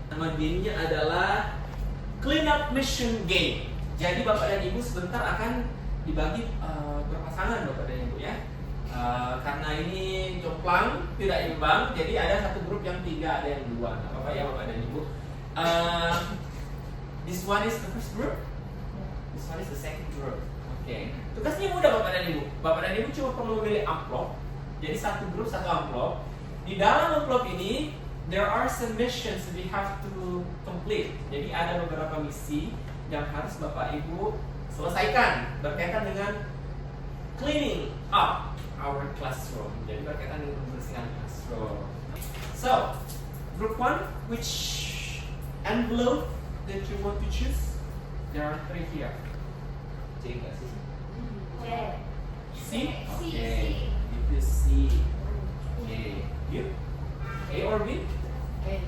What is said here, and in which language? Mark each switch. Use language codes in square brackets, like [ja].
[id] Nama gamenya adalah Clean Up Mission Game. Jadi Bapak dan Ibu sebentar akan dibagi berpasangan Bapak dan Ibu ya. Karena ini jomplang tidak imbang, jadi ada satu grup yang 3, ada yang 2. Nah, Bapak ya Bapak dan Ibu. [en] This one is the first group. This one is the second group. [id] Oke. Tugasnya mudah Bapak dan Ibu. Bapak dan Ibu cuma perlu memilih amplop. Jadi satu grup satu amplop. Di dalam amplop ini [en] there are some missions we have to complete. [id] Jadi ada beberapa misi yang harus Bapak Ibu selesaikan berkaitan dengan [en] cleaning up our classroom. [id] Jadi berkaitan dengan membersihkan classroom. [en] So, group 1, which envelope that you want to choose? There are 3 here. [id] C nggak sih? [en] C? Okay. It is C. Okay. You? A or B? A.